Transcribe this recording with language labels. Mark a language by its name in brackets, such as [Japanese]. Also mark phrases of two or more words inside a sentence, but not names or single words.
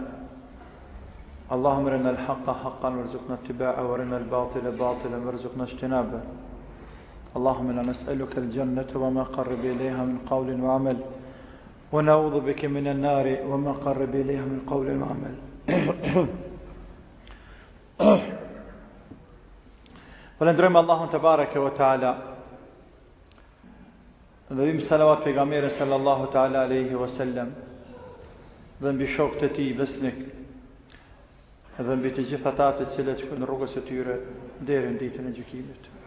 [Arabic] اللهم ارنا الحق حقا وارزقنا اتباعه وارنا الباطل باطلا وارزقنا اجتنابه. اللهم إنا نسألك الجنة وما قرب إليها من قول وعمل ونعوذ بك من النار وما قرب إليها من قول وعمل. [Albanian] Falendrojmë Allahun [Arabic] تبارك وتعالى. [Albanian] Dhe vim salavat pejgamberit [Arabic] صلى الله تعالى عليه وسلم [Albanian] dhe mbi shokët e tij besnik dhe mbi të gjithë ata të cilët shkojnë në rrugës e tyre deri në ditën e gjykimit.